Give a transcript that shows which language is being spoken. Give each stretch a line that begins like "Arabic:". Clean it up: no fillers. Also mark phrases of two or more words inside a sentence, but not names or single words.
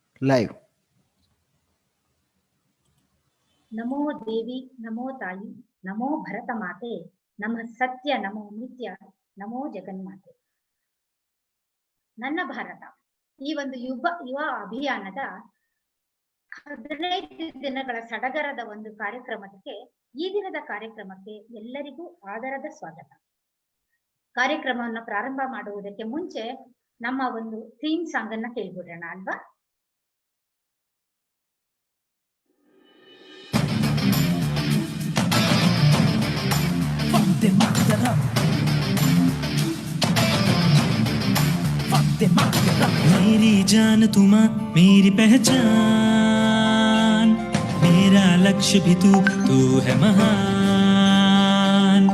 English: लाइव।
Sanskrit: नमो देवी, नमो ताई, नमो भरत माते, नमः सत्य, नमो नित्य, नमो जगन्माते.
Kannada: ನನ್ನ ಭಾರತ ಈ ಒಂದು ಯುವ ಅಭಿಯಾನದ 15 ದಿನಗಳ ಸಡಗರದ ಒಂದು ಕಾರ್ಯಕ್ರಮಕ್ಕೆ, ಈ ದಿನದ ಕಾರ್ಯಕ್ರಮಕ್ಕೆ ಎಲ್ಲರಿಗೂ ಆದರದ ಸ್ವಾಗತ. ಕಾರ್ಯಕ್ರಮವನ್ನು ಪ್ರಾರಂಭ ಮಾಡುವುದಕ್ಕೆ ಮುಂಚೆ ನಮ್ಮ ಒಂದು
English: theme song
Kannada: ಅನ್ನ ಕೇಳ್ಬಿಡೋಣ ಅಲ್ವಾ?
Hindi: मेरी जान तुम मेरी पहचान, मेरा लक्ष्य भी तू है महान।